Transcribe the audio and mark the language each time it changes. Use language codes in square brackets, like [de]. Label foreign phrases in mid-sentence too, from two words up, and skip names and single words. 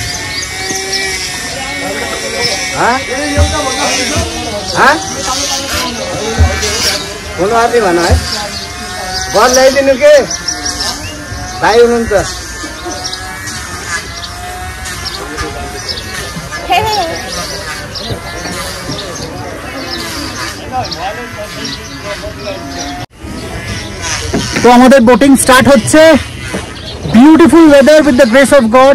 [ne] हुनु आँट्यो भन है, बल ल्याइदिनु के भाइ हुनुहुन्छ। [bn] তো আমাদের [en] boating start [bn] হচ্ছে। [en] beautiful weather with the grace of God.